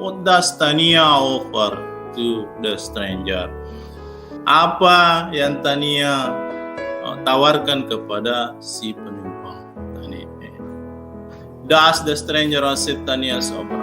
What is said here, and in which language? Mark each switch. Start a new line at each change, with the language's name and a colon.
English: What does Tania offer to the stranger?
Indonesian: Apa yang Tania tawarkan kepada si penumpang tadi?
English: Does the stranger accept Tania's offer?